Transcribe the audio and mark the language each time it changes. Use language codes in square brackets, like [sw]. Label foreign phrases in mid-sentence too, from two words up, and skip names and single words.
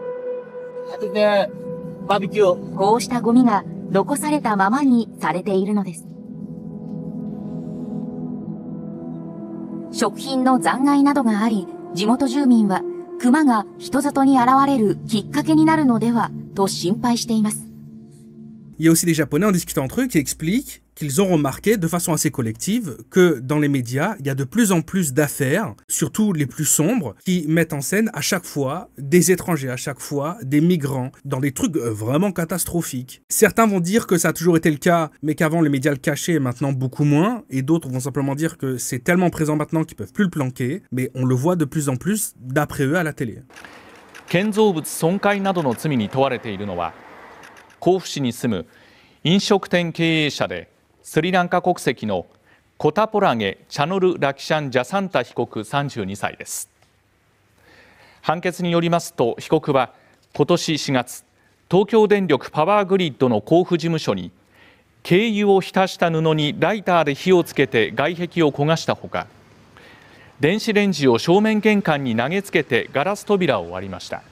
[ja] バーベキュー。こうしたゴミが残されたままにされているのです。食品の残骸などがあり、地元住民は熊が人里に現れるきっかけになるのではと心配しています。 [fr] Il y a aussi des Japonais en discutant entre eux qui expliquent qu'ils ont remarqué de façon assez collective que dans les médias, il y a de plus en plus d'affaires, surtout les plus sombres, qui mettent en scène à chaque fois des étrangers, à chaque fois des migrants, dans des trucs vraiment catastrophiques. Certains vont dire que ça a toujours été le cas, mais qu'avant les médias le cachaient et maintenant beaucoup moins, et d'autres vont simplement dire que c'est tellement présent maintenant qu'ils peuvent plus le planquer, mais on le voit de plus en plus d'après eux à la télé. [ja] 建造物損壊などの罪に問われているのは、甲府市に住む飲食店経営者でスリランカ国籍のコタポラゲ・チャノル・ラキシャン・ジャサンタ被告32歳です。判決によりますと、被告は今年4月、東京電力パワーグリッドの甲府事務所に軽油を浸した布にライターで火をつけて外壁を焦がしたほか、電子レンジを正面玄関に投げつけてガラス扉を割りました。